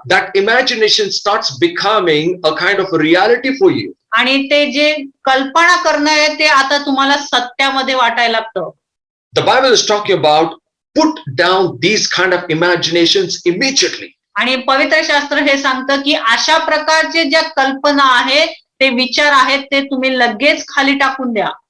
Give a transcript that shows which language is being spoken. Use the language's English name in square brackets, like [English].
[English] That imagination starts becoming a kind of a reality for you. [Marathi] आणि ते जे कल्पना करणं आहे ते आता तुम्हाला सत्यामध्ये वाटायला लागतं. [English] The Bible is talking about put down these kind of imaginations immediately. [Marathi] आणि पवित्र शास्त्र हे सांगतं की अशा प्रकारचे ज्या कल्पना आहेत, ते विचार आहेत, ते तुम्ही लगेच खाली टाकून द्या.